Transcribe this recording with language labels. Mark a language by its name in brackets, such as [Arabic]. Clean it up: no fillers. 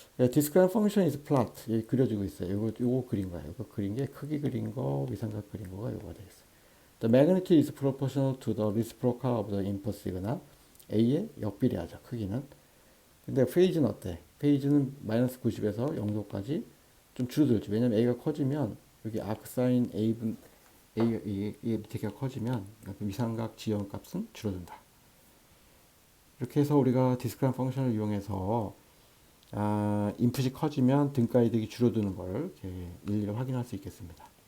[Korean] 디스크라임 펑션 is plot. 여기 그려지고 있어요. 요거 그린 거야. 요거 그린 게 크기 그린 거, 위상각 그린 거가 요거가 되겠어요. [English] The magnitude is proportional to the reciprocal of the impulse이거나 [Korean] a의 역비례하죠. 크기는. 근데 페이지는 어때? 페이지는 마이너스 90에서 0도까지 좀 줄어들죠. 왜냐면 a가 커지면 여기 아크사인 a분 이 밑에가 커지면 위상각 지연 값은 줄어든다. 이렇게 해서 우리가 디스크라임 펑션을 이용해서 인풋이 커지면 등가 이득이 줄어드는 걸 이렇게 일일이 확인할 수 있겠습니다.